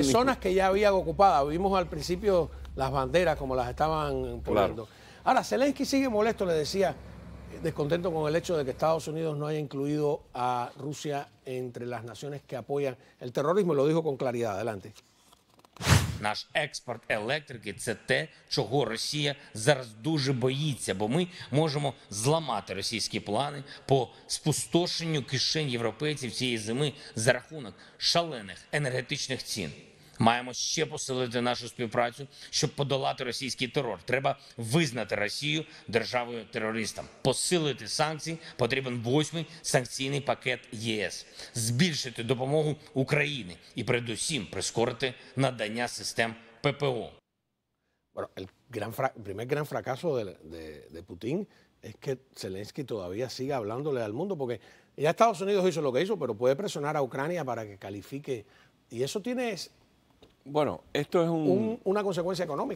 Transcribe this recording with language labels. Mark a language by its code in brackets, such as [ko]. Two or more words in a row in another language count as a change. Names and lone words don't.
[es] De zonas que ya habían ocupado. Vimos al principio las banderas como las estaban poniendo. Claro. Ahora, Zelensky sigue molesto, le decía, descontento con el hecho de que Estados Unidos no haya incluido a Rusia entre las naciones que apoyan el terrorismo, y lo dijo con claridad. Adelante. [uk] Наш експорт електрики – це те, чого Росія зараз дуже боїться, бо ми можемо зламати російські плани по спустошенню кишень європейців цієї зими за рахунок шалених енергетичних цін. Маємо ще посилити нашу співпрацю, щоб подолати російський терор. Треба визнати Росію державою-терористом. Посилити санкції, потрібен 8-й санкційний пакет ЄС. Збільшити допомогу Україні і передусім прискорити надання систем ППО. [es] Bueno, el primer gran fracaso de Putin es que Zelensky todavía siga hablándole al mundo, porque ya Estados Unidos hizo lo que hizo, pero puede presionar a Ucrania para que califique. Y eso tiene Bueno, esto es una consecuencia económica.